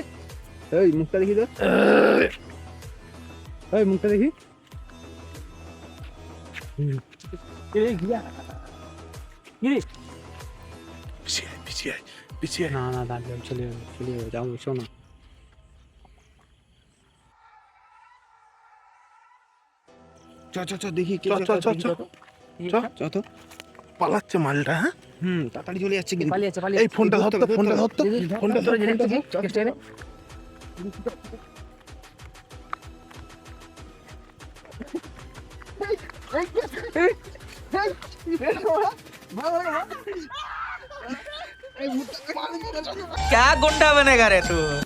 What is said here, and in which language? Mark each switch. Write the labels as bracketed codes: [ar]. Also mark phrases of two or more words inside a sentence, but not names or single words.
[bn] এই মুখটা দেখি তো এই মুখটা দেখি এই গিয়া গিরি পিছিয়ে আয়, পিছিয়ে আয়, পিছিয়ে আয়। না না দাঁড়িয়ে চলে যাও শোনো চ চ চ দেখি চ চ চ চ চ তো পালাচ্ছে মালটা। হ্যাঁ তাড়াতাড়ি চলে যাচ্ছে কিন্তু পালিয়েছে এই ফোনটা ধরতো, ফোনটা ধরতো, ফোনটা ধর, ফোনটা ধর। [hi] क्या गुंडा बनेगा रे तू